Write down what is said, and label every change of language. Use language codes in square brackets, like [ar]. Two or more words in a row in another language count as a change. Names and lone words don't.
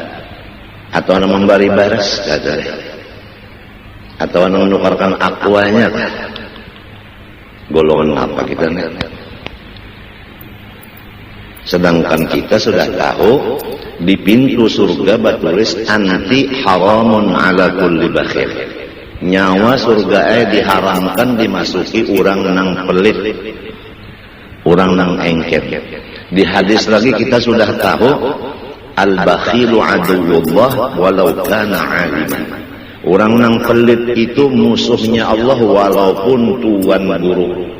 [bjn] Atau nang membari baras kata atau menukarkan aquanya, golongan apa kita nih? Sedangkan kita sudah tahu di pintu surga batulis [ar] أنت حرام على كل بخيل. [bjn] Nyawa surga diharamkan dimasuki orang nang pelit, orang nang engker. Di hadis lagi kita sudah tahu [ar] البخيل عدو الله ولو كان عالما. [bjn] Orang nang pelit itu musuhnya Allah walaupun tuan guru.